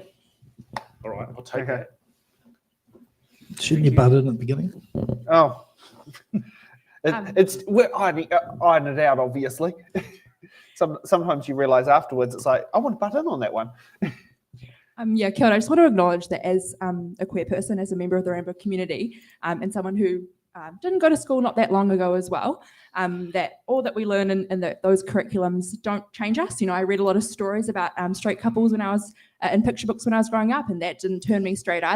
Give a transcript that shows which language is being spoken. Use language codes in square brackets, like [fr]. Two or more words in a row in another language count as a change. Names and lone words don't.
[en] All right, I'll take Okay. that. Shouldn't you butt in at the beginning? Oh. We're ironing it out, obviously. Sometimes you realise afterwards, it's like, I want to butt in on that one. Yeah, [mi] Kia ora. [en] I just want to acknowledge that as a queer person, as a member of the rainbow community, and someone who didn't go to school not that long ago as well, that all that we learn in those curriculums don't change us. I read a lot of stories about straight couples when I was in picture books when I was growing up, and that didn't turn me straight either.